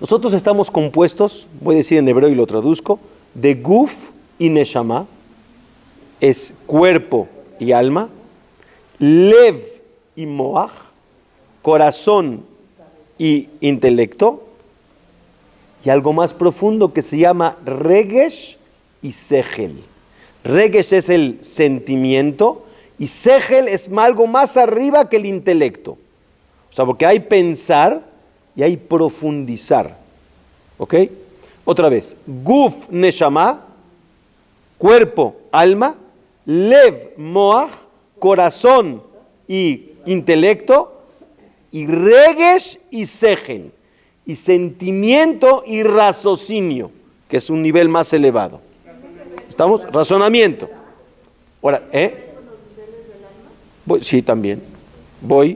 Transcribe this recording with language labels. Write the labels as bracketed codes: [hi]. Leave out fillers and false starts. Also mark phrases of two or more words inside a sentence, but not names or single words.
[es] Nosotros estamos compuestos, voy a decir en hebreo y lo traduzco, de guf y neshama, es cuerpo y alma, lev y moach, corazón y intelecto, y algo más profundo que se llama regesh y sechel. Regesh es el sentimiento y sechel es algo más arriba que el intelecto. O sea, porque hay pensar y hay profundizar. ¿Ok? Otra vez. [he] גוף נשמה, [es] cuerpo, alma. [he] לב מוח, [es] corazón y intelecto. Y regesh y sechel, y sentimiento y raciocinio, que es un nivel más elevado. ¿Estamos? Razonamiento. Ahora, sí, también. Voy.